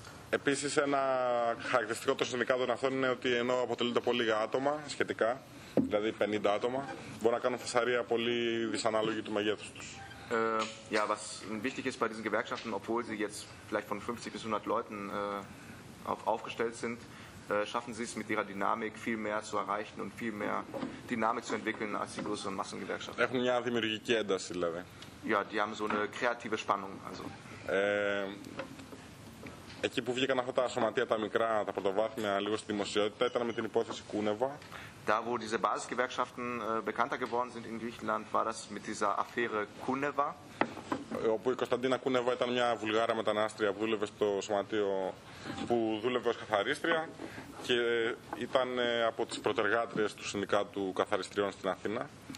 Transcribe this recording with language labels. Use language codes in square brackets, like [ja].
[el] Επίσης, ένα χαρακτηριστικό των συνδικάτων αυτών είναι ότι ενώ αποτελούνται από λίγα άτομα σχετικά, δηλαδή 50 άτομα, μπορούν να κάνουν φασαρία πολύ δυσανάλογη του μεγέθους τους. [de] Ja, was wichtig ist bei diesen Gewerkschaften, obwohl sie jetzt vielleicht von 50 bis 100 Leuten aufgestellt sind, schaffen sie es mit ihrer Dynamik viel mehr zu erreichen und viel mehr Dynamik zu entwickeln als die größeren Massengewerkschaften. [el] Έχουν μια δημιουργική ένταση, δηλαδή. [de] Ja, die haben so eine kreative Spannung. Also. [el] Εκεί που βγήκαν αυτά τα σωματεία, τα μικρά, τα πρωτοβάθμια, λίγο στη δημοσιότητα, ήταν με την υπόθεση Κούνεβα. [de] Da wo diese Basisgewerkschaften bekannter geworden sind in Griechenland, war das mit dieser Affäre Kuneva. [el] Όπου η Κωνσταντίνα Κούνεβα ήταν μια βουλγάρα μετανάστρια που δούλευε στο σωματείο, που δούλευε ως καθαρίστρια και ήταν από τις πρωτεργάτριες του Συνδικάτου Καθαριστριών στην Αθήνα.